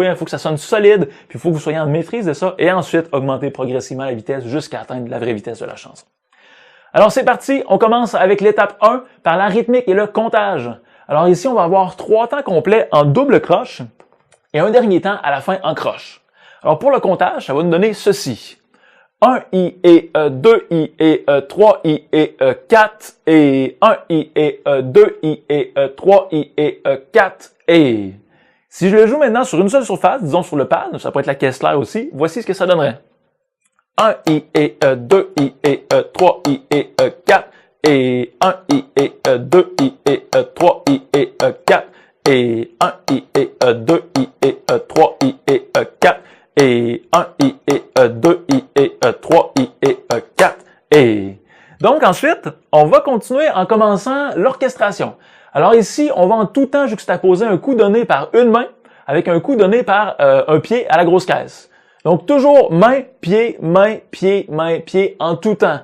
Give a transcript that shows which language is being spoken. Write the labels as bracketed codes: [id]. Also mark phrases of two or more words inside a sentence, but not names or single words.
[fr] Il faut que ça sonne solide, puis il faut que vous soyez en maîtrise de ça et ensuite augmenter progressivement la vitesse jusqu'à atteindre la vraie vitesse de la chanson. Alors c'est parti, on commence avec l'étape 1 par la rythmique et le comptage. Alors ici, on va avoir 3 temps complets en double croche et un dernier temps à la fin en croche. Alors pour le comptage, ça va nous donner ceci. 1 I et 2 I et 3 I et 4 et 1 I et 2 I et 3 I et 4 et... Si je le joue maintenant sur une seule surface, disons sur le pad, ça peut être la caisse claire aussi, voici ce que ça donnerait. 1 I et 2 I et 3 I et 4 et 1 I et 2 I et 3 I et 4 et 1 I et 2 I et 3 I et 4 et 1 I et 2 I et 3 I et 4 et... Donc ensuite, on va continuer en commençant l'orchestration. Alors ici, on va en tout temps juxtaposer un coup donné par une main avec un coup donné par un pied à la grosse caisse. Donc, toujours main, pied, main, pied, main, pied en tout temps.